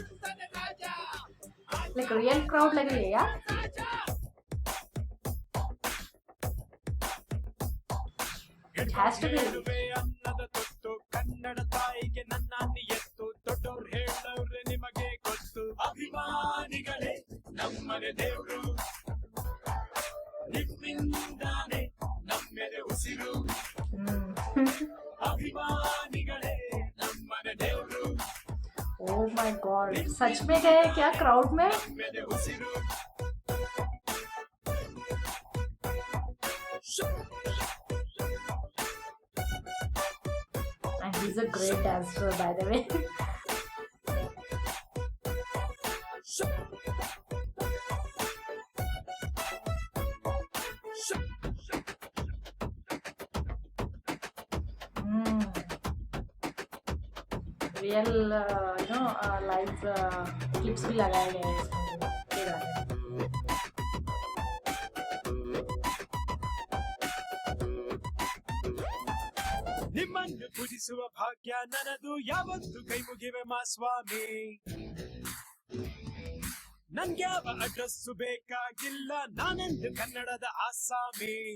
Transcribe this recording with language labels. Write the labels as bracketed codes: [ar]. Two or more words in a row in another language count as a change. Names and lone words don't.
[en] like real crowd [hi] लग रही है यार। [en] It has to be. [kn] ಕನ್ನಡ ತಾಯಿಗೆ ನನ್ನಾన్ని ಎತ್ತು ದೊಡ್ಡವ್ರು ಹೇಳವ್ರೆ ನಿಮಗೆ ಗೊತ್ತು ಅಭಿಮಾನಿಗಳೇ ನಮ್ಮನೆ ದೇವ್ರು ನಿಮ್ಮಿಂದಾನೆ ನಮ್ಮೆದೆ ಉಸಿರು ಅಭಿಮಾನಿಗಳೇ ನಮ್ಮನೆ ದೇವ್ರು [en] oh my God, [hi] सच में गए क्या क्राउड में? [kn] ನಮ್ಮೆದೆ ಉಸಿರು [en] And he's a great dancer, by the way. real live clips [hi] भी लगाए गए हैं इसमें ये गाने में। [kn] ನಿಮ್ಮನ್ನು ಪೂಜಿಸುವ ಭಾಗ್ಯ ನನ್ನದು ಯಾವತ್ತು ಕೈ ಮುಗಿವೆ ಮಾ ಸ್ವಾಮಿ ನನ್ಗ್ಯಾವ ಅಡ್ರೆಸ್ಸು ಬೇಕಾಗಿಲ್ಲ ನಾನೆಂದು ಕನ್ನಡದ ಆಸಾಮಿ